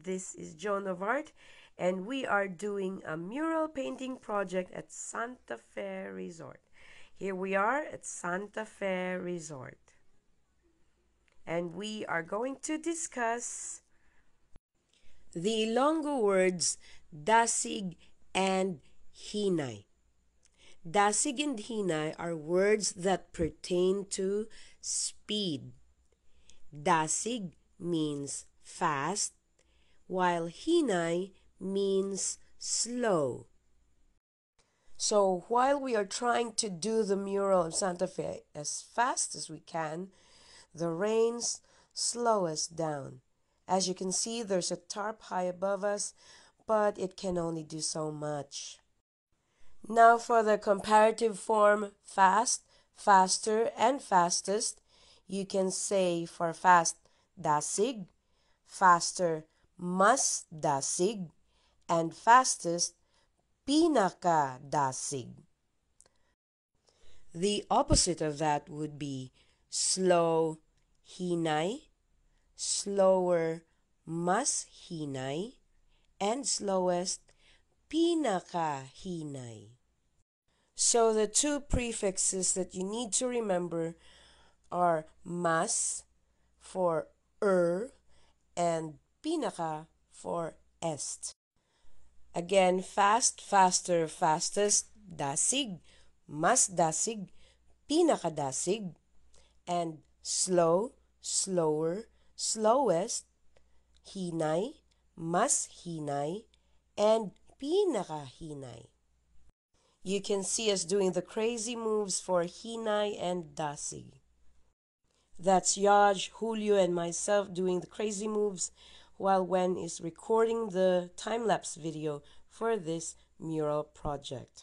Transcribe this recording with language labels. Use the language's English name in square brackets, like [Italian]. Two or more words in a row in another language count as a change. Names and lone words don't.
[English] This is Joan of Art, and we are doing a mural painting project at Santa Fe Resort. Here we are at Santa Fe Resort, and we are going to discuss the Ilonggo words dasig and hinay. Dasig and hinay are words that pertain to speed. Dasig means fast, while hinay means slow. So while we are trying to do the mural of Santa Fe as fast as we can, the rains slow us down. As you can see, there's a tarp high above us, but it can only do so much. Now for the comparative form fast, faster, and fastest, you can say for fast, [Hiligaynon] dasig, faster, mas dasig, [English] and fastest, [Hiligaynon] pinaka dasig. [English] The opposite of that would be slow, hinay, slower, [Hiligaynon] mas hinay, [English] and slowest, [Hiligaynon] pinaka hinay. [English] So the two prefixes that you need to remember are mas for and pinaka for est. Again, fast, faster, fastest, [Hiligaynon] dasig, mas dasig, pinaka dasig, [English] and slow, slower, slowest, [Hiligaynon] hinay, mas hinay, and pinaka hinay. [English] You can see us doing the crazy moves for hinay and dasig. That's Yaj, Julio, and myself doing the crazy moves while Wen is recording the time-lapse video for this mural project.